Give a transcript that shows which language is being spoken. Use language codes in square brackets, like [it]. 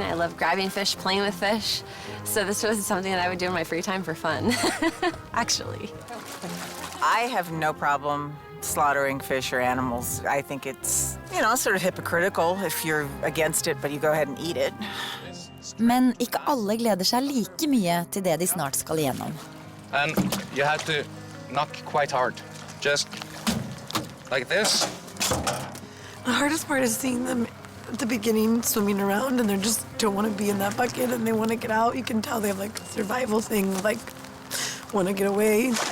[en] I love grabbing fish, playing with fish. So this was something that I would do in my free time for fun, actually. I have no problem slaughtering fish or animals. I think it's, sort of hypocritical if you're against it, but you go ahead and eat it. [no] Men ikke alle gleder seg like mye til det de snart skal igjennom. [en] And you have to knock quite hard. Just like this. The hardest part is seeing them at the beginning swimming around and they just don't want to be in that bucket and they want to get out. You can tell they have like a survival thing, like want to get away.